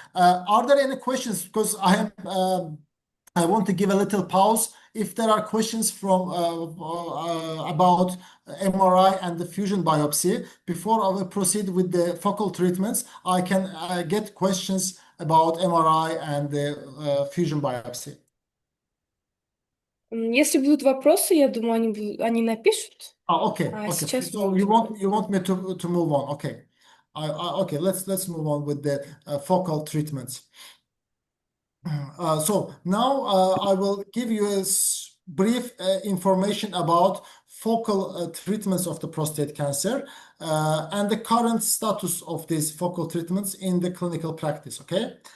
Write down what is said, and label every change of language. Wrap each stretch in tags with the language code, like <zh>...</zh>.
<en>Are there any questions? Because I want to give a little pause. If there are questions from about MRI and the fusion biopsy, before I will proceed with the focal treatments, I can get questions about MRI and the fusion biopsy.</en> <ru>Если будут вопросы, я думаю, они напишут.</ru> <en>Okay.</en> <ru>Сейчас</ru> <en>So you want me to move on? Okay. Okay. Let's move on with the focal treatments. So now I will give you a brief information about focal treatments of the prostate cancer and the current status of these focal treatments in the clinical practice. Okay.</en>